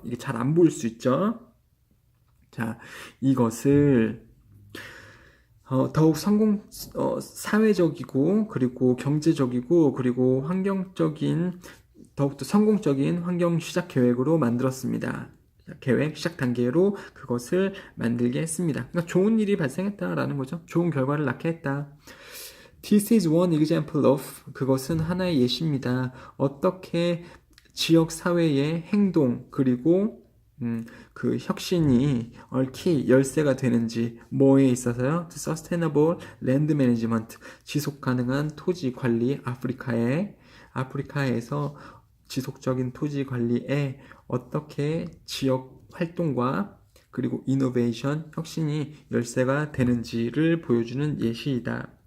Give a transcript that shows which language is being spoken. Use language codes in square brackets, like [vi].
[ko] 이게 잘 안 보일 수 있죠. 자, 이것을 더욱 사회적이고 그리고 경제적이고 그리고 환경적인, 더욱더 성공적인 환경 시작 계획으로 만들었습니다. 계획 시작 단계로 그것을 만들게 했습니다. 그러니까 좋은 일이 발생했다라는 거죠. 좋은 결과를 낳게 했다. [en] This is one example of, [ko] 그것은 하나의 예시입니다. 어떻게 지역 사회의 행동 그리고 그 혁신이 얽히 열쇠가 되는지, 뭐에 있어서요? Sustainable Land Management, 지속 가능한 토지 관리, 아프리카에서 지속적인 토지 관리에 어떻게 지역 활동과 그리고 이노베이션, 혁신이 열쇠가 되는지를 보여주는 예시이다.